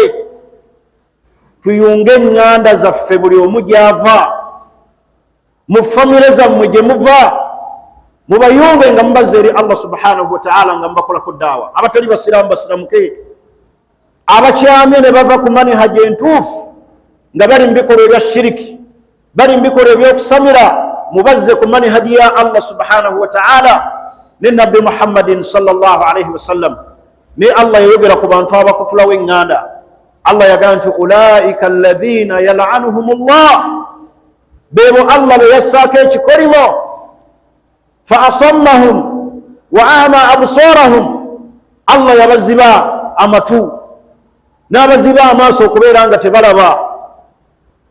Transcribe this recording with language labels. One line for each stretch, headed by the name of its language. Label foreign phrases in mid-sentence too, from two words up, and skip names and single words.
Ganda: Tuyunge eŋŋanda zaffe buli omu gy'ava, mu famire zammwe gye muva, mubayunge nga mubazza eri Allah
Arabic: سبحانه وتعالى
Ganda: nga mubakolako daawa. Abatali basiraamu basiramuke, abakyamye ne bava ku manihaji entuufu nga bali mu bikolwa ebya shiriki, bali mu bikolwa eby'okusamira, mubazze ku manihaji ya Allah
Arabic: سبحانه وتعالى
Ganda: ne Nabbi Muhammadin
Arabic: صلى الله عليه وسلم.
Ganda: Ne Allah yayogera ku bantu abakutulawo eŋŋanda. Allah yagamba nti
Arabic: أولئك الذين يلعنهم الله,
Ganda: beebo Allah be yassaako ekikolimo
Arabic: فأصمهم وأعمى أبصارهم,
Ganda: Allah yabaziba amatu n'abaziba amaaso okubeera nga tebalaba.